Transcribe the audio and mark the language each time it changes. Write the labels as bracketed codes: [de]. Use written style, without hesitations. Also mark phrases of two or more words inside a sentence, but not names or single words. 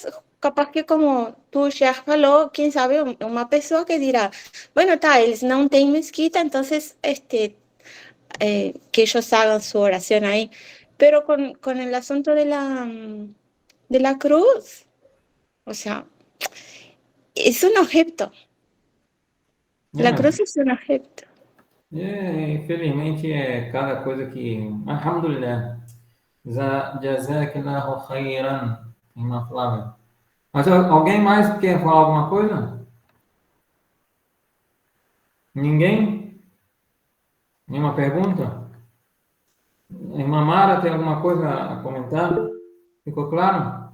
[es] Capaz que como tú ya falou, quién sabe, una persona que dirá, bueno, eles no tienen mezquita, entonces que ellos hagan su oración ahí. Pero con el asunto de la cruz, o sea, es un objeto. La cruz es um objeto. [pt] Infelizmente, é cada coisa que... [ar] الحمد لله. جزاك الله خيرا. [pt] Irmã Flávia. Mas alguém mais quer falar alguma coisa? Ninguém? Nenhuma pergunta? Irmã Mara, tem alguma coisa a comentar? Ficou claro?